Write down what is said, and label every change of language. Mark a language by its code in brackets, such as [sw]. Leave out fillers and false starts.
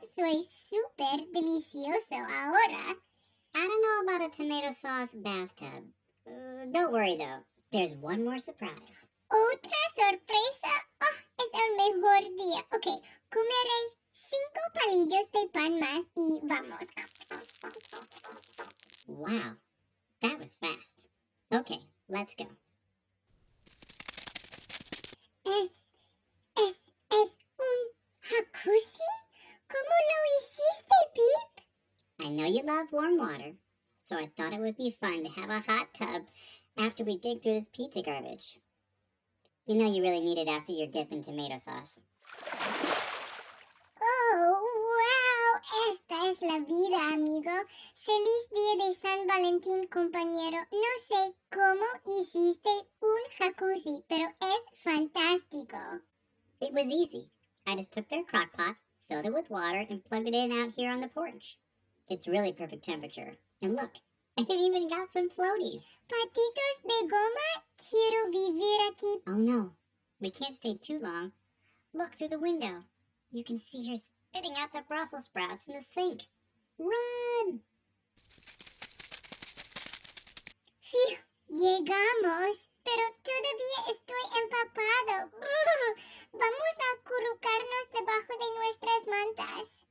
[es] Soy súper delicioso ahora. [en] I don't know about a tomato sauce bathtub. Don't worry, though. There's one more surprise. [es] ¿Otra sorpresa? ¡Oh, es el mejor día! Ok, comeré 5 palillos de pan más y vamos. [en] Wow, that was fast. Okay, let's go. [es] ¿Es un jacuzzi? ¿Cómo lo hiciste, Pip? [en] I know you love warm water, so I thought it would be fun to have a hot tub after we dig through this pizza garbage. You know you really need it after your dip in tomato sauce. [es] Oh, wow. Esta es la vida, amigo. Feliz día de San Valentín, compañero. No sé cómo hiciste un jacuzzi, pero es fantástico. [en] It was easy. I just took their crock pot, filled it with water, and plugged it in out here on the porch. It's really perfect temperature. And look, it even got some floaties. [es] Patitos de goma, quiero vivir aquí. [en] Oh no, we can't stay too long. Look through the window. You can see her spitting out the Brussels sprouts in the sink. Run! [es] Phew, llegamos, pero todavía estoy empapado. Vamos a acurrucarnos debajo de nuestras mantas.